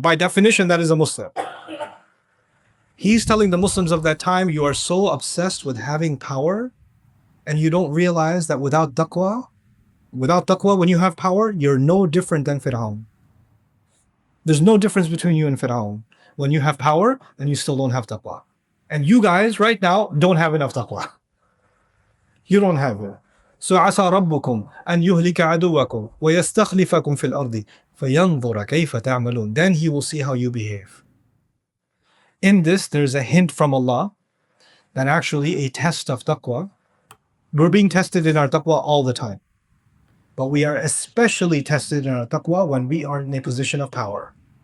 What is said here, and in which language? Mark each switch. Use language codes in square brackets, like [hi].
[en] By definition, that is a Muslim. He's telling the Muslims of that time, you are so obsessed with having power, and you don't realize that without taqwa, when you have power, you're no different than Pharaoh. There's no difference between you and Pharaoh. When you have power, then you still don't have taqwa. And you guys right now don't have enough taqwa. You don't have it. [ar] So عسى ربكم أن يهلك عدوكم ويستخلفكم في الأرض فينظر كيف تعملون. [en] Then He will see how you behave. In this, there's a hint from Allah that actually a test of taqwa. We're being tested in our taqwa all the time. But we are especially tested in our taqwa when we are in a position of power.